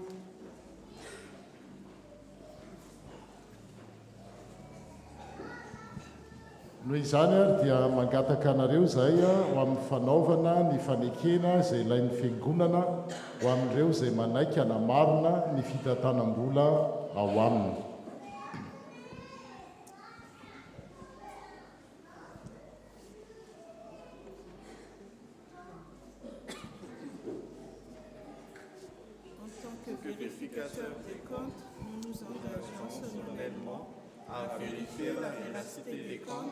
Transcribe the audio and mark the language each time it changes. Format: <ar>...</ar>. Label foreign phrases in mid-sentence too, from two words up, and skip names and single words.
<mg>Noho izany ary dia mangataka anareo zahay ho amin'ny fanaovana ny fanekena izay ilain'ny fiangonana ho amin'ireo izay manaiky hanamarina ny fitantanam-bola ao aminy.</mg> <fr>En tant que vérificateur des comptes, nous nous engageons solennellement à vérifier la véracité des comptes,</fr>